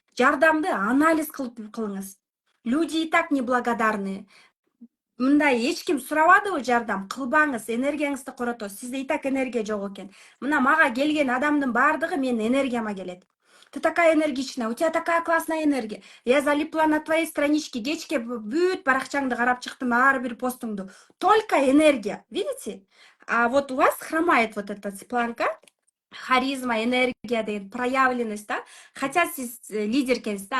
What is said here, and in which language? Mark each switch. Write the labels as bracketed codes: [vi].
[ky] Жардамды анализ кылып кылыңыз. [ru] Люди и так неблагодарны. [ky] Мындай эч ким сурабадыбы жардам, кылбаңыз, энергияңызды коротосуз. Сизде и так энергия жок экен. Мына мага келген адамдын баардыгы менин энергияма келет. [ru] Ты такая энергичная, у тебя такая классная энергия. Я залипла на твоей страничке, [ky] кечке бүт баракчаңды карап чыктым, ар бир постуңду. [ru] Только энергия, видите? А вот у вас хромает вот эта планка. [ky] Харизма, энергия деген проявленность, да. Хотя сиз лидер экенсиз да.